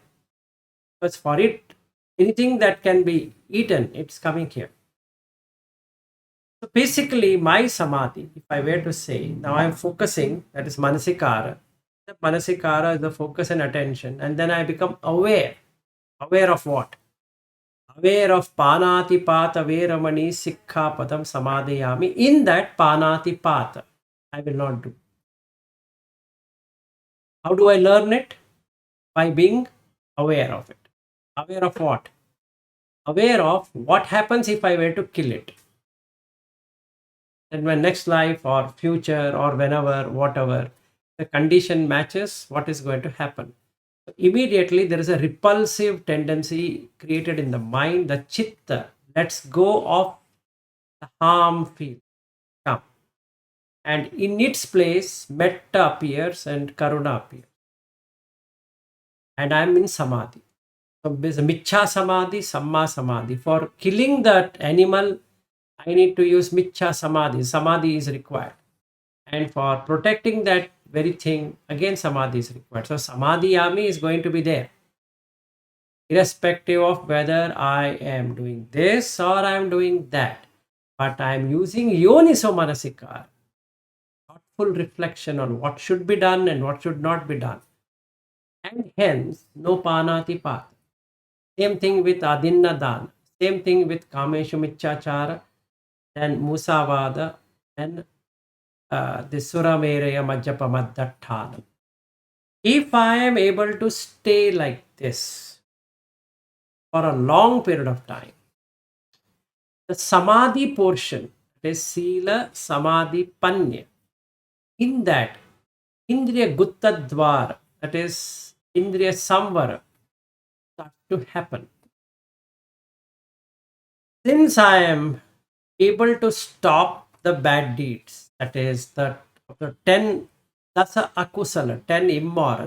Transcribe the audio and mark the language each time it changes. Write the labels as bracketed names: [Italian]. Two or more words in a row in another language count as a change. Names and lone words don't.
[English] Because for it, anything that can be eaten, it's coming here. So basically, my samadhi, if I were to say, now I'm focusing, that is manasikara. The manasikara is the focus and attention, and then I become aware. Aware of what? Aware of [Pali] panati pata veramani sikha padam samadhiyami. [English] In that [Pali] panati pata, [English] I will not do. How do I learn it? By being aware of it. Aware of what? Aware of what happens if I were to kill it. In my next life or future or whenever, whatever, the condition matches, what is going to happen. So immediately there is a repulsive tendency created in the mind, the chitta lets go of the harm feel. Come. And in its place, metta appears and karuna appears. And I am in samadhi. So there's a [Pali] michcha samadhi, samma samadhi. [English] For killing that animal, I need to use [Pali] michcha samadhi. [English] Samadhi is required. And for protecting that very thing, again samadhi is required. So samadhiyami is going to be there, irrespective of whether I am doing this or I am doing that. But I am using [Pali] yoniso manasikara, [English] thoughtful reflection on what should be done and what should not be done. And hence, no [Pali] panati pata. [English] Same thing with [Pali] adinna dana. [English] Same thing with [Pali] kameshu michachara, [English] then musavada, and the [Pali] surameraya majjapamadatthana. [English] If I am able to stay like this for a long period of time, the samadhi portion, that is [Pali] sila samadhi panya, [English] in that [Pali] indriya gutta dvara, [English] that is [Pali] indriya samvara, [English] starts to happen. Since I am able to stop the bad deeds, that is the So 10 [Pali] dasa akusala, [English] 10 immoral.